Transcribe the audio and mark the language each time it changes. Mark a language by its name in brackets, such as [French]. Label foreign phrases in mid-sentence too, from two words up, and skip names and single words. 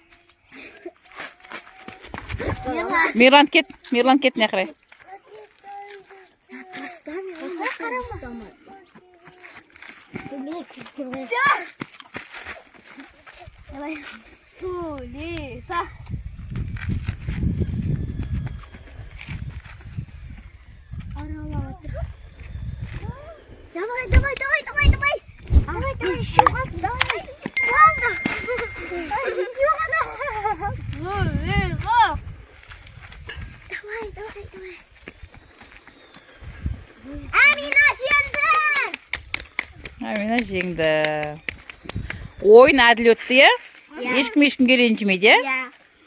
[Kazakh] Мирлан кет не қарай. [Russian] Давай. Сулифа. Давай. Давай, еще раз, давай. Ладно. Давай. [Kazakh] Амина жеңді. Ойын әділ өтті, е? Ешкімге ренжімейді, е?